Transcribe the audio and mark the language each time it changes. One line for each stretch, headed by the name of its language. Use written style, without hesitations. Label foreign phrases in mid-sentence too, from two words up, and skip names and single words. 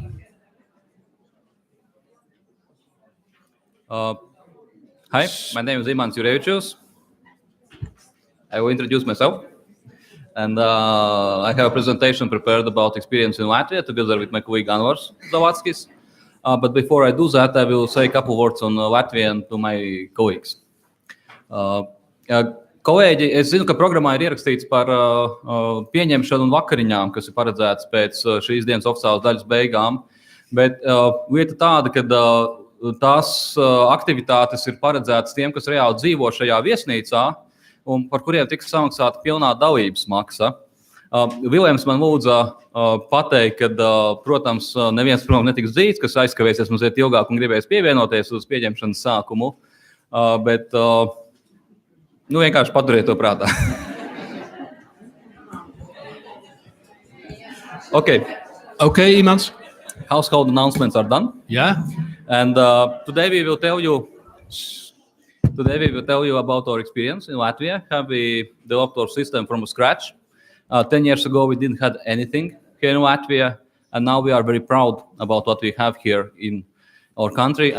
English: Hi, my name is Imants Jurevičius. I will introduce myself. And I have a presentation prepared about experience in Latvia together with my colleague Anvars Zavadskis. But before I do that, I will say a couple words on Latvian to my colleagues.
Latvian: Kolēģi, es zinu, ka programmā ir ierakstīts par pieņemšanu un vakariņām, kas ir paredzēts pēc šīs dienas oficiālas daļas beigām. Bet lieta tāda, ka tās aktivitātes ir paredzētas tiem, kas reāli dzīvo šajā viesnīcā, un par kuriem tiks samaksāta pilnā dalības maksa. Viljams man lūdza pateikt, ka, protams, neviens prom netiks dzīts, kas aizkavēsies mazliet ilgāk un gribēs pievienoties uz pieņemšanas sākumu, bet vienkārši paturiet to prātā.
English: Okay, Imants. Household announcements are done. Yeah. And today we will tell you about our experience in Latvia, how we developed our system from scratch. 10 years ago, we didn't have anything here in Latvia, and now we are very proud about what we have here in our country.